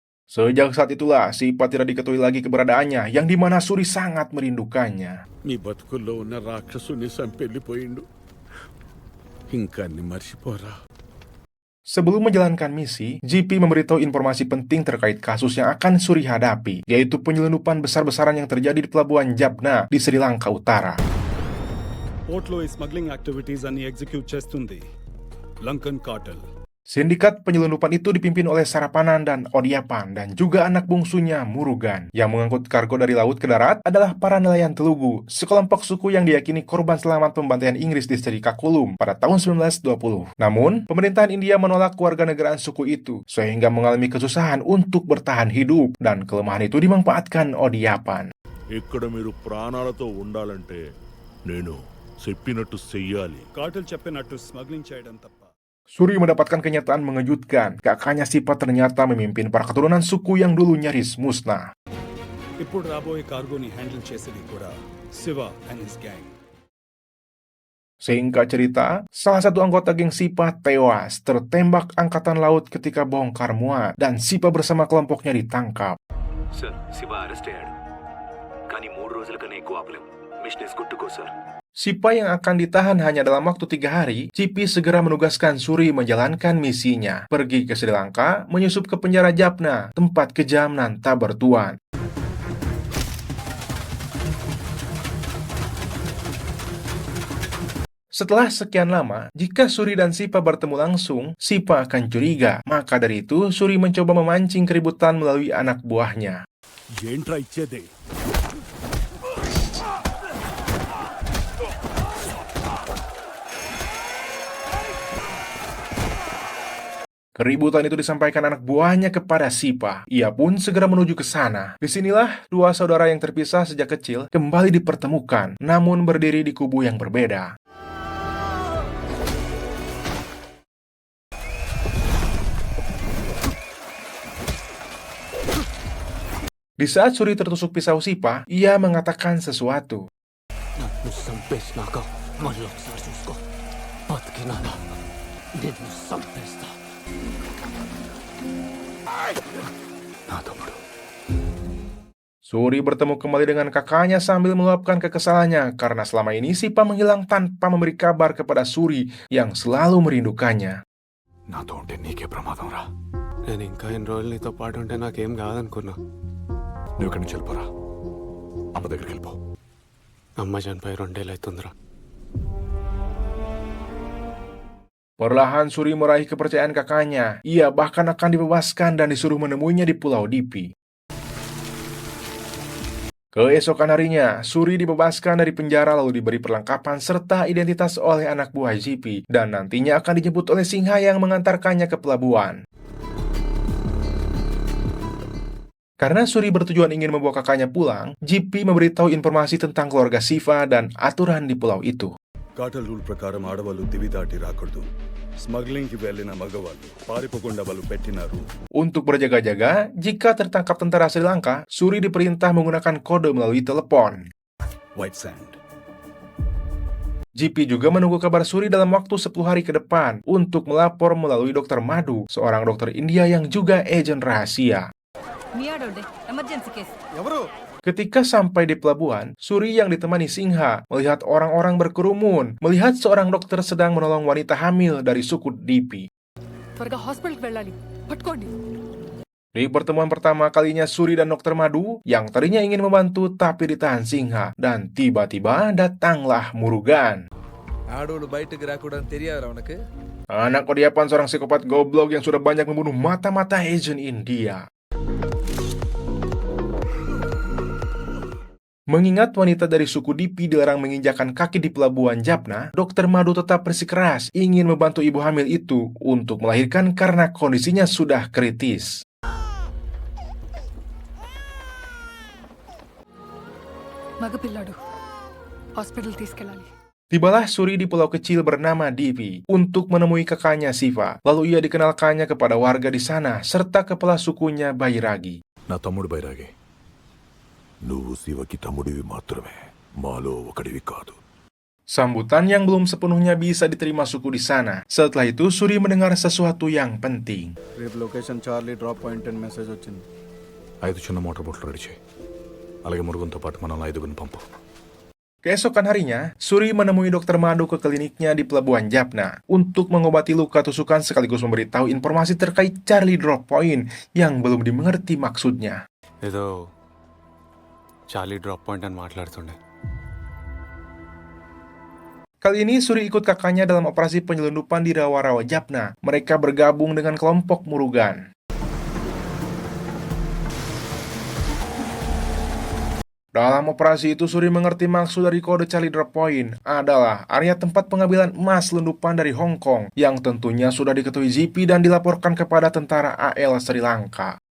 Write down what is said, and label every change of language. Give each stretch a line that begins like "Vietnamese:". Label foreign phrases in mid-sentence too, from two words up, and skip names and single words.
Indonesian: Sejak saat itulah, Sipa tidak diketahui lagi keberadaannya, yang dimana Suri sangat merindukannya.
Telugu: మీ బతుకుల్లో ఉన్న రాక్షసుని చంపెళ్ళిపోయిండు ఇంకా నీ మర్చిపోరా.
Indonesian: Sebelum menjalankan misi, GP memberitahu informasi penting terkait kasus yang akan Suri hadapi, yaitu penyelundupan besar-besaran yang terjadi di pelabuhan Jaffna di Sri Lanka Utara.
Telugu: పోర్ట్లో ఈ
English: smuggling activities
Telugu: అన్ని ఎగ్జిక్యూట్ చేస్తుంది
English: Lankan cartel.
Indonesian: Sindikat penyelundupan itu dipimpin oleh Sarapanan dan Odiapan dan juga anak bungsunya Murugan. Yang mengangkut kargo dari laut ke darat adalah para nelayan Telugu, sekelompok suku yang diyakini korban selamat pembantaian Inggris di Sri Kakulum pada tahun 1920. Namun, pemerintahan India menolak kewarganegaraan suku itu, sehingga mengalami kesusahan untuk bertahan hidup, dan kelemahan itu dimanfaatkan Odiapan.
Telugu: ఇక్కడ మీరు ప్రాణాలతో ఉండాలంటే నేను చెప్పినట్టు చెయ్యాలి. కార్టెల్ చెప్పినట్టు స్మగ్లింగ్ చేయడం తప్ప.
Indonesian: Suri mendapatkan kenyataan mengejutkan. Kakaknya Sipa ternyata memimpin para keturunan suku yang dulu nyaris musnah.
Telugu: ఇప్పుడు రాబోయే కార్గోని హ్యాండిల్ చేసేది కూడా శివ
English: and his gang.
Indonesian: Singkat cerita, salah satu anggota geng Sipa tewas tertembak angkatan laut ketika bongkar muat, dan Sipa bersama kelompoknya ditangkap.
Telugu: సార్ శివ అరెస్ట్ అయ్యాడు కానీ 3 రోజుల కన్నా ఎక్కువ ఆపలేం.
English: mission is good to go sir.
Indonesian: Sipa yang akan ditahan hanya dalam waktu 3 hari, GP segera menugaskan Suri menjalankan misinya, pergi ke Sri Lanka, menyusup ke penjara Jaffna, tempat kejam dan tak bertuan. Setelah sekian lama, jika Suri dan Sipa bertemu langsung, Sipa akan curiga. Maka dari itu, Suri mencoba memancing keributan melalui anak buahnya.
Telugu: ఏంట్రా ఇచ్చేది?
Indonesian: Keributan itu disampaikan anak buahnya kepada Sipa. Ia pun segera menuju ke sana. Disinilah dua saudara yang terpisah sejak kecil kembali dipertemukan, namun berdiri di kubu yang berbeda. Di saat Suri tertusuk pisau Sipa, ia mengatakan sesuatu.
Telugu: నన్ను చంపేసినాక మళ్ళీ ఒకసారి చూసుకో. బతికినానా నిన్ను చంపేస్తా. నా తమ్ముడు.
Indonesian: Suri bertemu kembali dengan kakaknya sambil meluapkan kekesalannya karena selama ini Sipa menghilang tanpa memberi kabar kepada Suri yang selalu merindukannya.
Telugu: నాతో ఉంటే నీకే ప్రమాదం రా. నేను ఇంకా ఎన్ని రోజులు నీతో పాటు ఉంటే నాకేం కాదనుకున్నా. నువ్వు ఇక్కడి నుంచి వెళ్ళిపోరా. అమ్మ దగ్గరికి వెళ్ళిపో. అమ్మ చనిపోయి 2 ఏళ్ళు అవుతుందిరా.
Indonesian: Perlahan Suri meraih kepercayaan kakaknya. Ia bahkan akan dibebaskan dan disuruh menemuinya di Pulau Dipi. Keesokan harinya, Suri dibebaskan dari penjara lalu diberi perlengkapan serta identitas oleh anak buah GP, dan nantinya akan dijemput oleh Singha yang mengantarkannya ke pelabuhan. Karena Suri bertujuan ingin membawa kakaknya pulang, GP memberitahu informasi tentang keluarga Siva dan aturan di pulau itu.
English: cartel rule
Telugu: ప్రకారం ఆడవాళ్ళు దివి దాటి రాకూడదు. స్మగ్లింగ్కి వెళ్ళిన మగవాళ్ళు పారిపోకుండా వాళ్ళు పెట్టిన రూల్.
Indonesian: Untuk berjaga-jaga, jika tertangkap tentara Sri Lanka, Suri diperintah menggunakan kode melalui telepon.
English: white sand.
Indonesian: GP juga menunggu kabar Suri dalam waktu 10 hari ke depan untuk melapor melalui Dr. Madu, seorang dokter India yang juga agen rahasia.
English: emergency case.
Indonesian: Ketika sampai di pelabuhan, Suri yang ditemani Singha melihat orang-orang berkerumun, melihat seorang dokter sedang menolong wanita hamil dari suku Dipi.
Telugu: త్వరగా హాస్పిటల్కి వెళ్ళాలి, పట్టుకోండి.
Indonesian: Di pertemuan pertama kalinya Suri dan Dr. Madu, yang tadinya ingin membantu tapi ditahan Singha, dan tiba-tiba datanglah Murugan.
Telugu: ఆడోళ్ళు బయటకు రాకూడదని తెలియదురా ఉనకు.
Indonesian: Anak Odiapan, seorang psikopat goblok yang sudah banyak membunuh mata-mata agent India. Mengingat wanita dari suku Dipi dilarang menginjakan kaki di pelabuhan Jaffna, Dr. Madu tetap bersikeras ingin membantu ibu hamil itu untuk melahirkan karena kondisinya sudah kritis.
Telugu: మగపిల్లాడు, హాస్పిటల్ తీసుకెళ్ళాలి.
Indonesian: Tibalah Suri di pulau kecil bernama Dipi untuk menemui kakaknya Siva. Lalu ia dikenalkannya kepada warga di sana serta kepala sukunya Bairagi.
Telugu: నా తమ్ముడు బైరాగి. నువ్వు శివకి తమ్ముడివి మాత్రమే, మాలో ఒకడివి కాదు.
Indonesian: Sambutan yang belum sepenuhnya bisa diterima suku di sana. Setelah itu, Suri mendengar sesuatu yang penting.
Telugu: రేపు
English: location Charlie drop point
Telugu: అని మెసేజ్ వచ్చింది 5 చిన్న
English: motor boats ready
Telugu: చేయి అలాగే మురుగుంతో పాటు మనం 5 పంపు.
Indonesian: Keesokan harinya, Suri menemui dokter Mado ke kliniknya di Pelabuhan Jaffna untuk mengobati luka tusukan sekaligus memberitahu informasi terkait Charlie Drop Point yang belum dimengerti maksudnya.
Telugu: ఏదో చార్లీ డ్రాప్ పాయింట్ అని మాట్లాడుతుండే.
Indonesian: Kali ini Suri ikut kakaknya dalam operasi penyelundupan di rawa-rawa Jaffna. Mereka bergabung dengan kelompok Murugan. Dalam operasi itu, Suri mengerti maksud dari kode Charlie Drop Point adalah area tempat pengambilan emas selundupan dari Hong Kong yang tentunya sudah diketahui ZP dan dilaporkan kepada tentara AL Sri Lanka.